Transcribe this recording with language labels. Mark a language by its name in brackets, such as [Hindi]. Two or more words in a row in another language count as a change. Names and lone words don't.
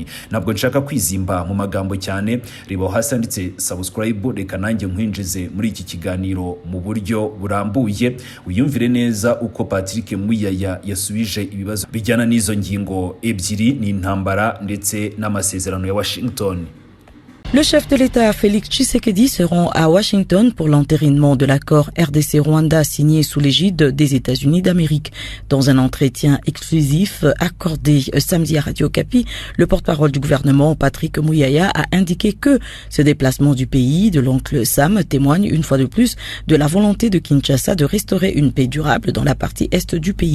[Kinyarwanda] Ntabwo nshaka kwizimba mu magambo cyane, reba hasi handitse subscribe, reka nanjye nkwinjize muri iki kiganiro mu buryo burambuye uyumvire neza uko Patrick Muyaya yasubije ibibazo bijyana n'izo ngingo ebyiri, ni intambara ndetse n'amasezerano ya Washington. [French] Le chef de l'État Félix Tshisekedi se rend à Washington pour l'entérinement de l'accord RDC-Rwanda signé sous l'égide des États-Unis d'Amérique. Dans un entretien exclusif accordé samedi à Radio Okapi, le porte-parole du gouvernement Patrick Muyaya a indiqué que ce déplacement du pays de l'oncle Sam témoigne une fois de plus de la volonté de Kinshasa de restaurer une paix durable dans la partie est du pays.